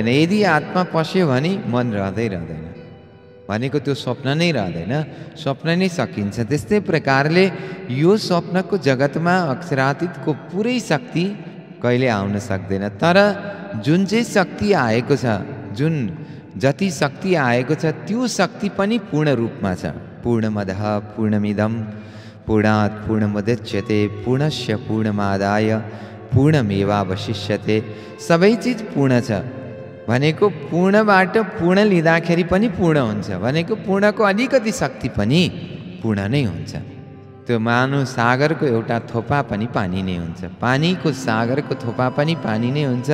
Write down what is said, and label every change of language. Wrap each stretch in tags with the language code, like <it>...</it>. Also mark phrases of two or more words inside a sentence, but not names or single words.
<ne>यदि आत्मा पस्यो भने मन रहँदैन भनेको त्यो स्वप्न नै रहँदैन, स्वप्न नै सकिन्छ। त्यस्तै प्रकारले यो स्वप्नको जगतमा अक्षरातीतको पुरै शक्ति कहिले आउन सक्दैन। तर जुन चाहिँ शक्ति आएको छ, जुन जति शक्ति आएको छ त्यो शक्ति पनि पूर्ण रूपमा छ।</ne> <sa>पूर्णमदः पूर्णमिदं पूर्णात् पूर्णमुदच्यते पूर्णस्य पूर्णमादाय पूर्णमेवावशिष्यते।</sa> <ne>सबै चिज पूर्ण छ भनेको पूर्णबाट पूर्ण लिँदाखेरि पनि पूर्ण हुन्छ भनेको पूर्णको अलिकति शक्ति पनि पूर्ण नै हुन्छ। त्यो मानव सागरको एउटा थोपा पनि पानी नै हुन्छ, पानीको सागरको थोपा पनि पानी नै हुन्छ।</ne>